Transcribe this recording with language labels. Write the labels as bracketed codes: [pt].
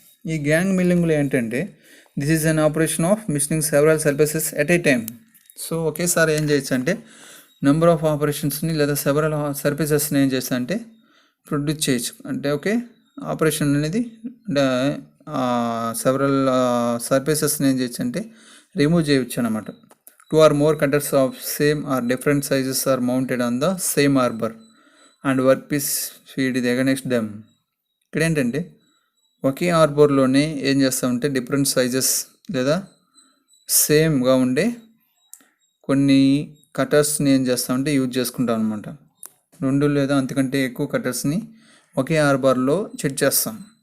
[te] ఈ గ్యాంగ్ మిల్లింగ్లో ఏంటంటే [en] This is an operation of machining several surfaces at a time. [te] So ఒకేసారి ఏం చేయొచ్చు అంటే నెంబర్ ఆఫ్ ఆపరేషన్స్ని లేదా సెవరల్ సర్ఫేసెస్ని ఏం చేస్తా అంటే ప్రొడ్యూస్ చేయొచ్చు. అంటే ఓకే, ఆపరేషన్ అనేది అంటే సెవరల్ సర్ఫేసెస్ని ఏం చేయొచ్చు అంటే రిమూవ్ చేయొచ్చు అనమాట. [en] 2 or more cutters of same or different sizes are mounted on the same arbor and workpiece feed is against them. [te] ఇక్కడ ఏంటంటే ఒకే ఆర్బర్లోనే ఏం చేస్తామంటే డిఫరెంట్ సైజెస్ లేదా సేమ్గా ఉండే కొన్ని కటర్స్ని ఏం చేస్తామంటే యూజ్ చేసుకుంటాం అనమాట. 2 లేదా అంతకంటే ఎక్కువ కటర్స్ని ఒకే ఆర్బర్లో సెట్ చేస్తాం.